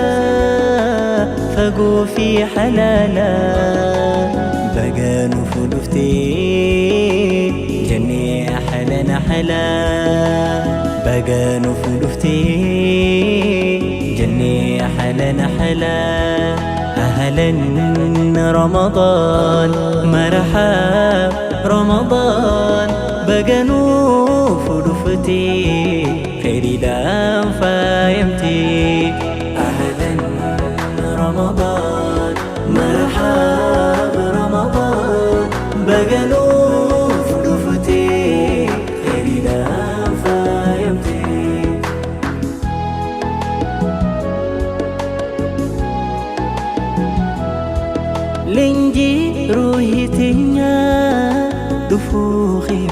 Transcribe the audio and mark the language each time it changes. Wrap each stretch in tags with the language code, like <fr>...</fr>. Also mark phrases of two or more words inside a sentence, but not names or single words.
<om>fagoo fi halaala baga nuuf dhuftee jennee</om> <ar>أهلا أهلا</ar> <om>baga nuuf dhuftee jennee</om> <ar>أهلا أهلا أهلا رمضان مرحب رمضان</ar> <om>baga nuuf dhuftee khayriidhaan faayamtee ahlan</om> <ar>رمضان مرحب رمضان</ar> <om>baga nuuf dhuftee khayriidhaan faayamtee leenjii ruuhii teenya dhufuu keef</om>